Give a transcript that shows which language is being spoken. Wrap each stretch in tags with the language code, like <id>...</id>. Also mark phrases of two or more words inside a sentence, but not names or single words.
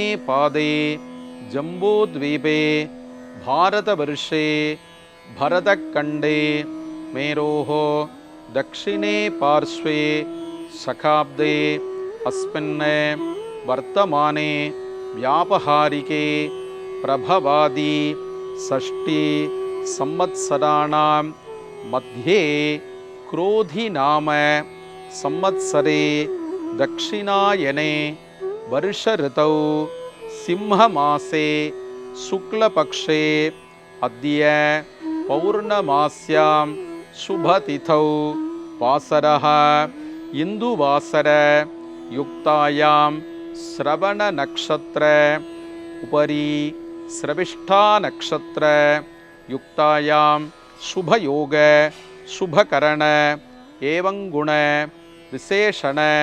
<sa>पादे जम्बूद्वीपे भारतवर्षे भरतखण्डे मेरोः दक्षिणे पार्श्वे शकाब्दे अस्मिन् वर्तमाने व्यावहारिके प्रभवादि षष्टि संवत्सराणाम् मध्ये क्रोधि नाम संवत्सरे दक्षिणायने वर्ष ऋतौ सिंहमासे शुक्लपक्षे अद्य पौर्णमास्यां शुभतिथौ वासरः इन्दुवासर युक्तायां श्रवण नक्षत्र उपरि श्रविष्ठा नक्षत्र युक्तायां शुभयोग शुभकरण एवं गुण विशेषण</sa>